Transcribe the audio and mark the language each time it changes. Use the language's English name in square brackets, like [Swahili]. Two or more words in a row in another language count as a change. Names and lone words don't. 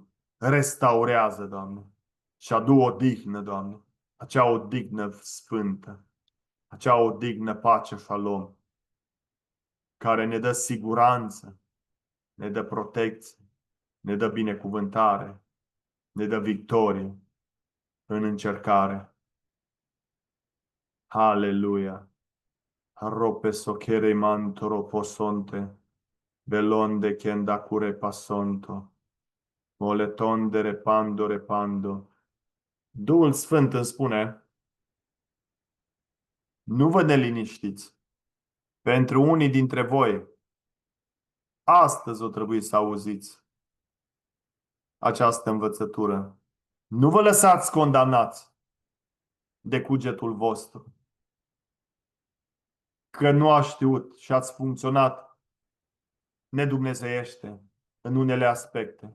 [Romanian] Restaurează, Doamne, și adu odihnă, Doamne, acea odihnă sfântă, acea odihnă pace, shalom, care ne dă siguranță, ne dă protecție, ne dă binecuvântare, ne dă victorie în încercare. Haleluia! Rope sochere mantoro posonte, belonde kenda cure pasonto, moletonde repando repando. Duhul Sfânt îmi spune, nu vă neliniștiți. Pentru unii dintre voi, astăzi o trebuie să auziți această învățătură. Nu vă lăsați condamnați de cugetul vostru, că nu a știut și ați funcționat nedumnezeiește în unele aspecte.